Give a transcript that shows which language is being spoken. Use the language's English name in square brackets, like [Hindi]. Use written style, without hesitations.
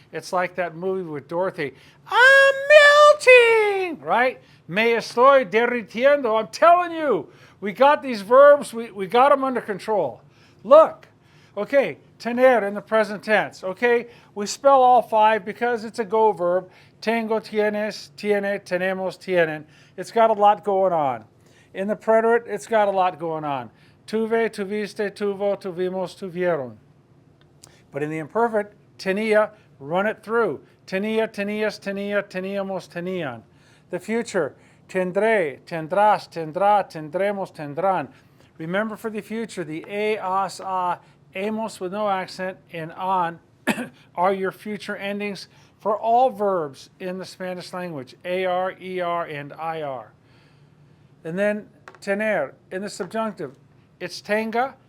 [English] It's like that movie with Dorothy. I'm melting, right? [Spanish] Me estoy derritiendo. [English] I'm telling you, we got these verbs, we got them under control. Look, okay, tener in the present tense, okay? We spell all 5 because it's a go verb. [Spanish] Tengo, tienes, tiene, tenemos, tienen. [English] It's got a lot going on. In the preterite, it's got a lot going on. [Spanish] Tuve, tuviste, tuvo, tuvimos, tuvieron. [English] But in the imperfect, [Spanish] tenía, [English] run it through. [Spanish] Tenía, tenías, tenía, teníamos, tenían. [English] The future, [Spanish] tendré, tendrás, tendrá, tendremos, tendrán. [English] Remember for the future, the a, as, a, amos with no accent, and on are your future endings for all verbs in the Spanish language, AR, ER, and IR. And then tener, in the subjunctive, it's tenga.